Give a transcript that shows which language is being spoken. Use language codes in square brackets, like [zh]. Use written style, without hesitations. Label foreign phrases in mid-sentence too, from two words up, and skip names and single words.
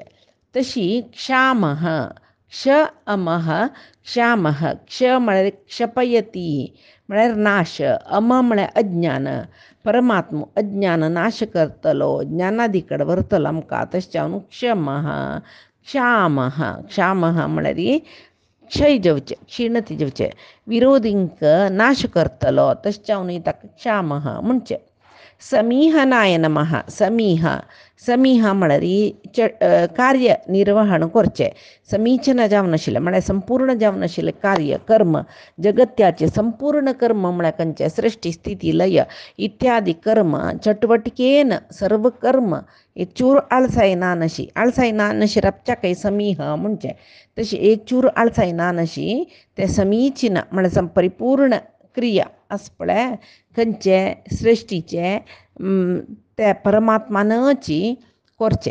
[kok] तशी [sa] क्षामः क्षामः [kok] क्ष म्हळ्यार क्षपयती म्हळ्यार नाश अम म्हळ्यार अज्ञान परमात्मा अज्ञान नाश करतलो ज्ञानादी कडेन व्हरतलो आमकां तशें क्षामः म्हळ्यार क्षय जावचे क्षीणती जावचे विरोधींक नाश करतलो तशें ताका क्षामः म्हणचे. [sa] समीहनाय नमः [kok] समीह म्हळ्यार कार्य निर्वहण करचें समीचीन जावन आशिल्लें म्हळ्यार संपूर्ण जावन आशिल्लें कार्य कर्म जगत्याचे संपूर्ण कर्म म्हळ्यार खंयचे सृष्टी स्थिती लय इत्यादी कर्म चटवटकेन सर्व कर्म एक चूर आळसाय ना नशी राबच्याकय समीह म्हणचे. तशी एक चूर आळसाय ना नशी ते समीचीन म्हळ्यार परिपूर्ण क्रिया आस पळय खंयचे सृश्टीचे ते परमात्मानची करचे.